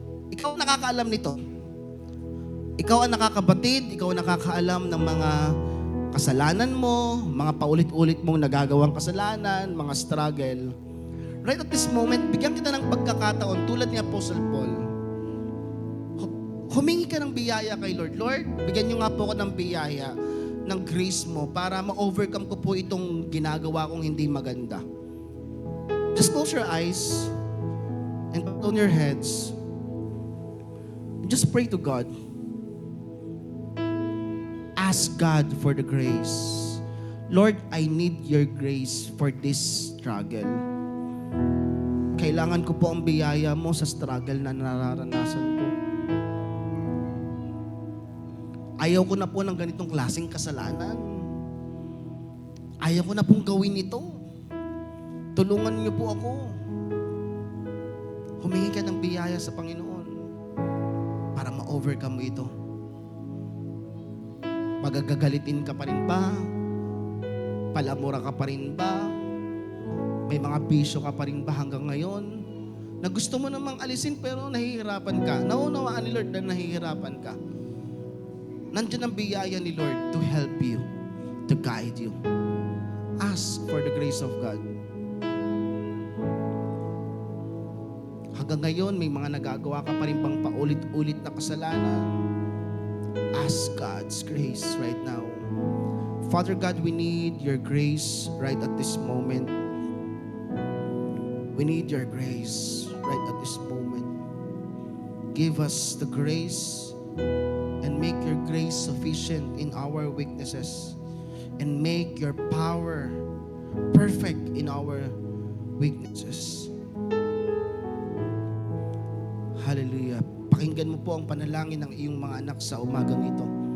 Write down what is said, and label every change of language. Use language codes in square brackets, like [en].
[tl] Ikaw ang nakakaalam nito. Ikaw ang nakakabatid, ikaw ang nakakaalam ng mga kasalanan mo, mga paulit-ulit mong nagagawang kasalanan, mga struggle. [en] Right at this moment, [tl] bigyan kita ng pagkakataon tulad ni Apostle Paul. Humingi ka ng biyaya kay Lord. Lord, bigyan niyo nga po ako ng biyaya, ng grace mo para ma-overcome ko po itong ginagawa kong hindi maganda. [en] Just close your eyes and put on your heads. Just pray to God. Ask God for the grace. Lord, I need your grace for this struggle. [tl] Kailangan ko po ang biyaya mo sa struggle na nararanasan ko. Ayaw ko na po ng ganitong klaseng kasalanan. Ayaw ko na pong gawin ito. Tulungan niyo po ako. Humingi ka ng biyaya sa Panginoon para ma-overcome mo ito. Magagagalitin ka pa rin ba? Palamura ka pa rin ba? May mga bisyo ka pa rin ba hanggang ngayon? Na gusto mo namang alisin pero nahihirapan ka. Naunawaan ni Lord na nahihirapan ka. Nandiyan ang biyaya ni Lord [en] to help you, to guide you. Ask for the grace of God. [tl] Hanggang ngayon, may mga nagagawa ka pa rin bang paulit-ulit na kasalanan? [en] Ask God's grace right now. Father God, we need your grace right at this moment. We need your grace right at this moment. Give us the grace and make your grace sufficient in our weaknesses and make your power perfect in our weaknesses. Hallelujah. [tl] Pakinggan mo po ang panalangin ng iyong mga anak sa umagang ito.